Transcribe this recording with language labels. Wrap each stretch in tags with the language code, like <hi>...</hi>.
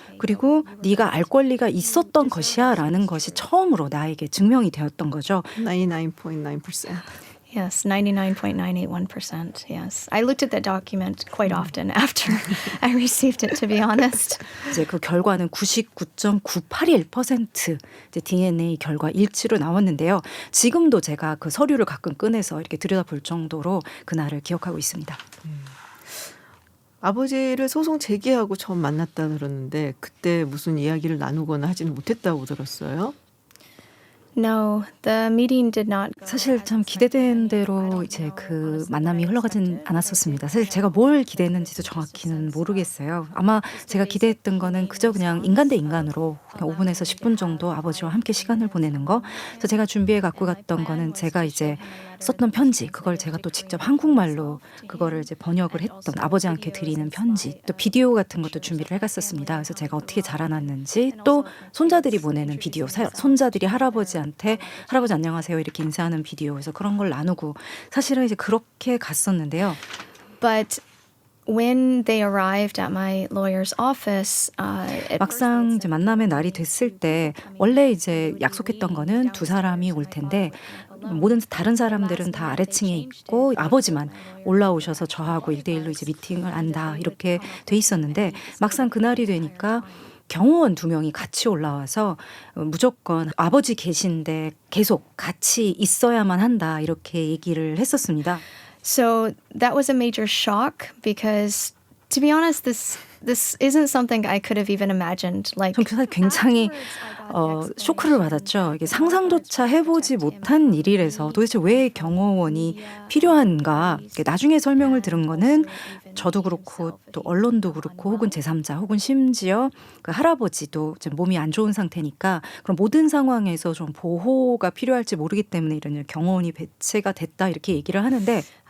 <ko>그리고 네가 알 권리가 있었던 것이야 라는 것이 처음으로 나에게 증명이 되었던 거죠. 99.9%.</ko> <en>Yes, 99.981%. Yes. I looked at that document quite often after I received it, to be honest.</en> <ko>이제 그 결과는 99.981% 이제 DNA 결과 일치로 나왔는데요. 지금도 제가 그 서류를 가끔 꺼내서 이렇게 들여다볼 정도로 그날을 기억하고 있습니다. 아버지를 소송 제기하고 처음 만났다 들었는데 그때 무슨 이야기를 나누거나 하지는 못했다고 들었어요.</ko> <en>No, the meeting did not go</en> <ko>사실</ko> <en>as</en> <ko>참 기대된 대로 이제 그 만남이 흘러가진 않았었습니다. 사실 제가 뭘 기대했는지도 정확히는 모르겠어요. 아마 제가 기대했던 거는 그저 그냥 인간 대 인간으로 그냥 5분에서 10분 정도 아버지와 함께 시간을 보내는 거. 그래서 제가 준비해 갖고 갔던 거는 제가 이제 썼던 편지, 그걸 제가 또 직접 한국말로 그거를 이제 번역을 했던 아버지한테 드리는 편지, 또 비디오 같은 것도 준비를 해갔었습니다. 그래서 제가 어떻게 자라났는지, 또 손자들이 보내는 비디오, 손자들이 할아버지 안녕하세요 이렇게 인사하는 비디오, 그래서 그런 걸 나누고 사실은 이제 그렇게 갔었는데요.</ko> <en>But when they arrived at my lawyer's office, at</en> <ko>막상 이제 만남의 날이 됐을 때 원래 이제 약속했던 거는 두 사람이 올 텐데 모든 다른 사람들은 다 아래층에 있고 아버지만 올라오셔서 저하고 1대1로 이제 미팅을 한다 이렇게 돼 있었는데 막상 그날이 되니까 경호원 2명이 같이 올라와서 무조건 아버지 계신데 계속 같이 있어야만 한다 이렇게 얘기를 했었습니다.</ko> <en>So that was a major shock because, to be honest, this isn't something I could have even imagined. Like,</en> <ko>전 사실 굉장히 쇼크를 받았죠. 이게 상상조차 해보지 못한 일이라서 도대체 왜 경호원이 필요한가. 나중에 설명을 들은 거는 저도 그렇고 또 언론도 그렇고 혹은 제3자 혹은 심지어 그 할아버지도 이제 몸이 안 좋은 상태니까 그런 모든 상황에서 좀 보호가 필요할지 모르기 때문에 이런 경호원이 배치가 됐다 이렇게 얘기를 하는데</ko>